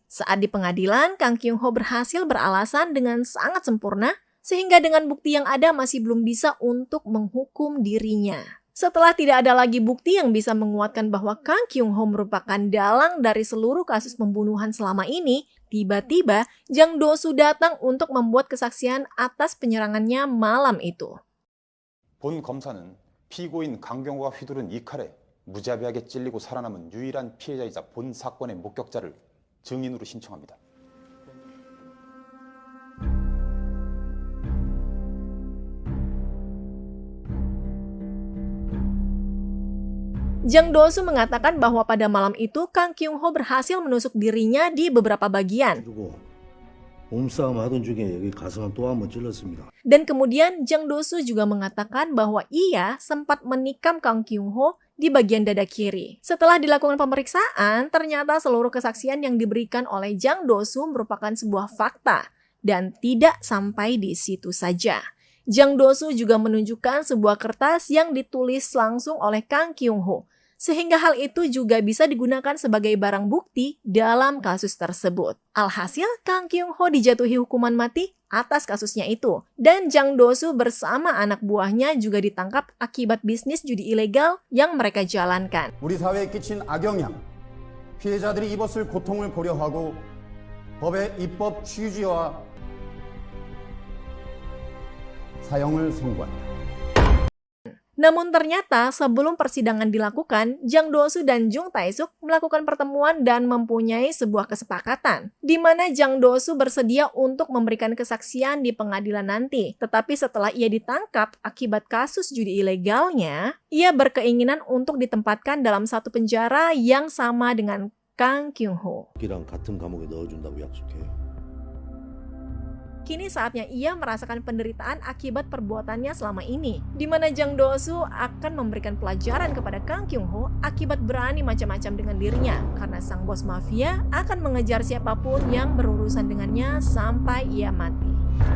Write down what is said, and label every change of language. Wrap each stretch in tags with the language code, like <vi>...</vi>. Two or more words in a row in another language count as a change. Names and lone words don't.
<id>Saat di pengadilan, Kang Kyung-ho berhasil beralasan dengan sangat sempurna, sehingga dengan bukti yang ada masih belum bisa untuk menghukum dirinya. Setelah tidak ada lagi bukti yang bisa menguatkan bahwa Kang Kyung-ho merupakan dalang dari seluruh kasus pembunuhan selama ini, tiba-tiba Jang Do-soo datang untuk membuat kesaksian atas penyerangannya malam itu.</id> <ko>본 검사는 피고인 강경호가 휘두른 이 칼에 무자비하게 찔리고 살아남은 유일한 피해자이자 본 사건의 목격자를 증인으로 신청합니다.</ko> <id>Jang Do-soo mengatakan bahwa pada malam itu Kang Kyung-ho berhasil menusuk dirinya di beberapa bagian.</id> <ko>몸싸움 하던 중에 여기 가슴을 또 한번 찔렀습니다.</ko> <id>Dan kemudian Jang Do-soo juga mengatakan bahwa ia sempat menikam Kang Kyung-ho di bagian dada kiri. Setelah dilakukan pemeriksaan, ternyata seluruh kesaksian yang diberikan oleh Jang Do-soo merupakan sebuah fakta dan tidak sampai di situ saja. Jang Do-soo juga menunjukkan sebuah kertas yang ditulis langsung oleh Kang Kyung-ho, sehingga hal itu juga bisa digunakan sebagai barang bukti dalam kasus tersebut. Alhasil, Kang Kyung-ho dijatuhi hukuman mati atas kasusnya itu. Dan Jang Do-soo bersama anak buahnya juga ditangkap akibat bisnis judi ilegal yang mereka jalankan.</id> <ko>우리 사회에 끼친 악영향, 피해자들이 입었을 고통을 고려하고 법의 입법 취지와 사형을 선고한다.</ko> <id>Namun ternyata sebelum persidangan dilakukan, Jang Do-soo dan Jung Tae-suk melakukan pertemuan dan mempunyai sebuah kesepakatan, di mana Jang Do-soo bersedia untuk memberikan kesaksian di pengadilan nanti. Tetapi setelah ia ditangkap akibat kasus judi ilegalnya, ia berkeinginan untuk ditempatkan dalam satu penjara yang sama dengan Kang Kyung-ho.</id> <ko>기랑 같은 감옥에 넣어준다고 약속해.</ko> <id>Kini saatnya ia merasakan penderitaan akibat perbuatannya selama ini, di mana Jang Do-soo akan memberikan pelajaran kepada Kang Kyung-ho akibat berani macam-macam dengan dirinya, karena sang bos mafia akan mengejar siapapun yang berurusan dengannya sampai ia mati.</id>